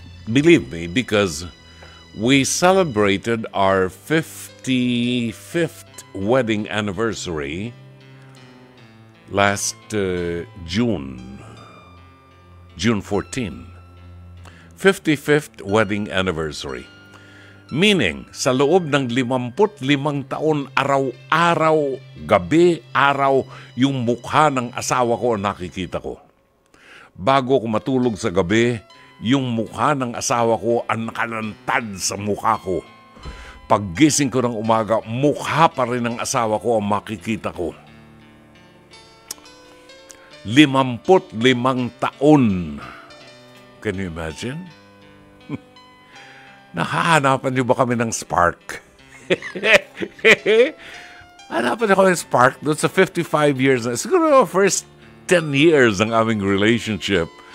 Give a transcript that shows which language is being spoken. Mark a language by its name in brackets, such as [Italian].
[English] Believe me, because we celebrated our 55th wedding anniversary last June 14. 55th wedding anniversary. [Filipino] Meaning, sa loob ng 55 taon, araw-araw, gabi-araw, yung mukha ng asawa ko ang nakikita ko. Bago ako matulog sa gabi, yung mukha ng asawa ko ang nakalantad sa mukha ko. Paggising ko ng umaga, mukha pa rin ng asawa ko ang makikita ko. [English] 55 taon. Can you imagine? [Filipino] Nakahanapan niyo ba kami ng spark? Hanapan niyo kami ng spark doon sa 55 years na. [English] Siguro first 10 years ng aming relationship.